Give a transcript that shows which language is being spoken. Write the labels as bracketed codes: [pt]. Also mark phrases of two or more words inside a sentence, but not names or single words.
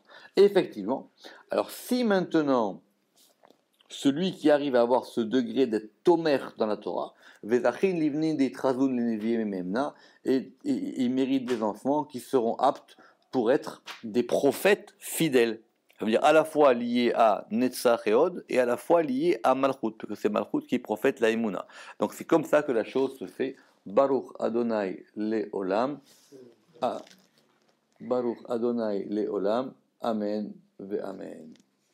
[fr] Et effectivement, alors si maintenant, celui qui arrive à avoir ce degré d'être tomer dans la Torah, et il mérite des enfants qui seront aptes pour être des prophètes fidèles. Ça veut dire à la fois lié à Netzach et Od et à la fois lié à Malchut, parce que c'est Malchut qui prophète la Emouna. Donc c'est comme ça que la chose se fait. [he] ברוך אדוני לעולם. ברוך אדוני לעולם. אמן ואמן.